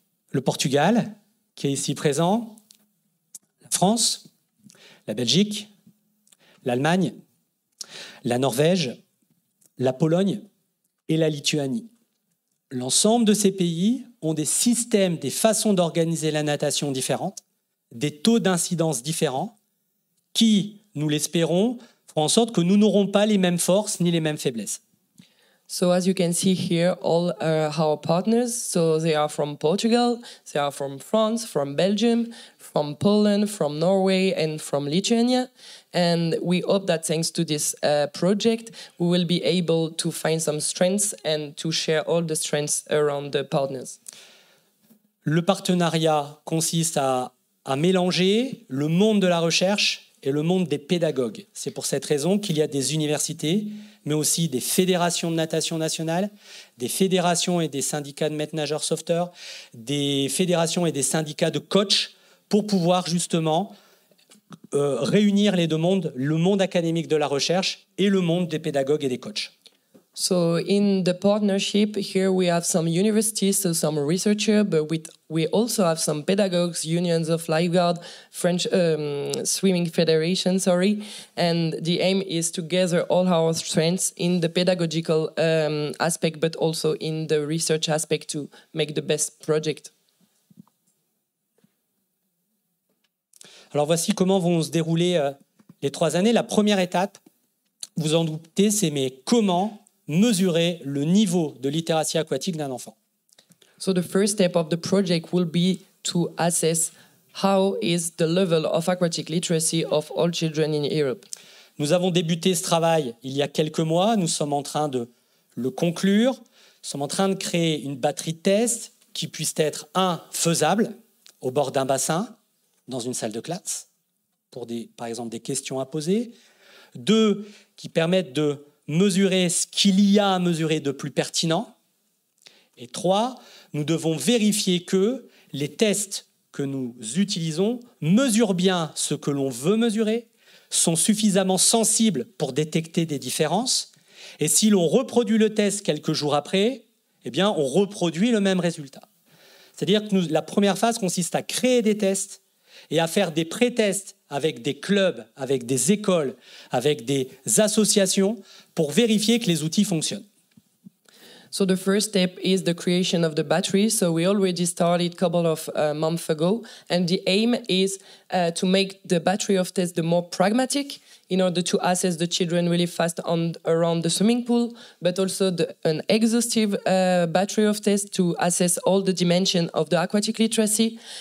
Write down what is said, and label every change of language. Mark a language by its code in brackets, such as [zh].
[fr] Le Portugal, qui est ici présent, la France, la Belgique, l'Allemagne, la Norvège, la Pologne et la Lituanie. L'ensemble de ces pays ont des systèmes, des façons d'organiser la natation différentes, des taux d'incidence différents qui, nous l'espérons, feront en sorte que nous n'aurons pas les mêmes forces ni les mêmes faiblesses. [en] So as you can see here, all our partners, so they are from Portugal, they are from France, from Belgium, from Poland, from Norway, and from Lithuania. And we hope that thanks to this project, we will be able to find some strengths and to share all the strengths around the partners. [fr] Le partenariat consiste à mélanger le monde de la recherche et le monde des pédagogues. C'est pour cette raison qu'il y a des universités, mais aussi des fédérations de natation nationale, des fédérations et des syndicats de maîtres nageurs sauveteurs, des fédérations et des syndicats de coachs, pour pouvoir justement réunir les deux mondes, le monde académique de la recherche et le monde des pédagogues et des coachs. [en] So in the partnership here we have some universities, so some researchers, but we also have some pedagogues, unions of lifeguard, French swimming federation, and the aim is to gather all our strengths in the pedagogical aspect, but also in the research aspect to make the best project. [fr] Alors voici comment vont se dérouler les 3 années. La première étape, vous en doutez, c'est mais comment mesurer le niveau de littératie aquatique d'un enfant. [en] So the first step of the project will be to assess how is the level of aquatic literacy of all children in Europe. [fr] Nous avons débuté ce travail il y a quelques mois. Nous sommes en train de le conclure. Nous sommes en train de créer une batterie de tests qui puisse être, faisable au bord d'un bassin, dans une salle de classe, pour par exemple des questions à poser. 2, qui permettent de mesurer ce qu'il y a à mesurer de plus pertinent. Et 3, nous devons vérifier que les tests que nous utilisons mesurent bien ce que l'on veut mesurer, sont suffisamment sensibles pour détecter des différences. Et si l'on reproduit le test quelques jours après, eh bien, on reproduit le même résultat. C'est-à-dire que la première phase consiste à créer des tests et à faire des pré-tests avec des clubs, avec des écoles, avec des associations pour vérifier que les outils fonctionnent. [en] So the first step is the creation of the battery. So we already started a couple of months ago, and the aim is to make the battery of tests the more pragmatic in order to assess the children really fast around the swimming pool, but also an exhaustive battery of tests to assess all the dimensions of the aquatic literacy.